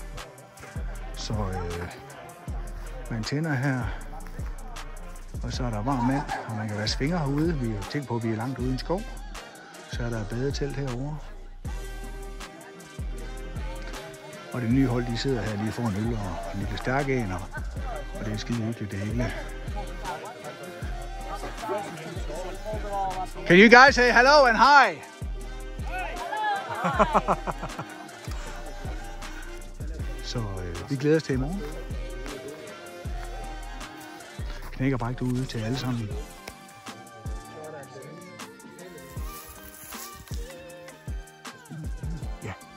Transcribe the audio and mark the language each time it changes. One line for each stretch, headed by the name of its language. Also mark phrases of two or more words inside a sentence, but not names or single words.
Danish: Så man tænder her, og så er der varm vand, og man kan være svinger herude. Vi har tænkt på, at vi er langt ude i en skov. Så er der et badetelt herovre. Og det nye hold, de sidder her lige foran øl og en lille stærk og det er skide hyggeligt det hele.
English: Can you guys say hello and hi?
Danish: Så vi glæder os til i morgen. Knækkerbræk derude til alle sammen. Ja.